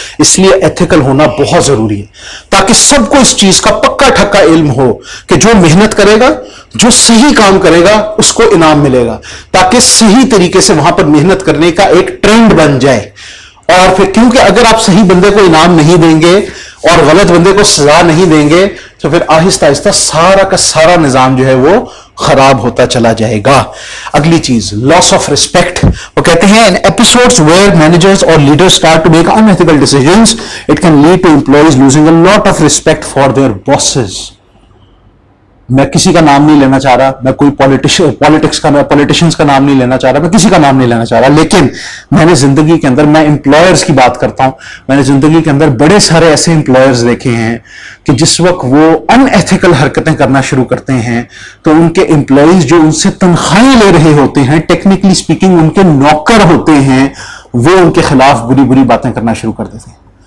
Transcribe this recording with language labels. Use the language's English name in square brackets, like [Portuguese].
[Urdu] اس لیے ایتھیکل ہونا بہت ضروری ہے تاکہ سب کو اس چیز کا پکا ٹھکا علم ہو کہ جو محنت کرے گا، جو صحیح کام کرے گا، اس کو انعام ملے گا، تاکہ صحیح طریقے سے وہاں پر محنت کرنے کا ایک ٹرینڈ بن جائے. اور پھر کیونکہ اگر آپ صحیح بندے کو انعام نہیں دیں گے اور غلط بندے کو سزا نہیں دیں گے تو پھر آہستہ آہستہ سارا کا سارا نظام جو ہے وہ خراب ہوتا چلا جائے گا. اگلی چیز لاس آف ریسپیکٹ. وہ کہتے ہیں [English] in episodes where managers or leaders start to make unethical decisions, it can lead to employees losing a lot of respect for their bosses. [Urdu] میں کسی کا نام نہیں لینا چاہ رہا، میں کوئی پولیٹیشنز کا نام نہیں لینا چاہ رہا، میں کسی کا نام نہیں لینا چاہ رہا، لیکن میں نے زندگی کے اندر، میں امپلائرز کی بات کرتا ہوں، میں نے زندگی کے اندر بڑے سارے ایسے امپلائرز دیکھے ہیں کہ جس وقت وہ ان ایتھیکل حرکتیں کرنا شروع کرتے ہیں تو ان کے امپلائیز جو ان سے تنخواہیں لے رہے ہوتے ہیں، ٹیکنیکلی اسپیکنگ ان کے نوکر ہوتے ہیں، وہ ان کے خلاف بری بری باتیں کرنا شروع کر دیتے ہیں.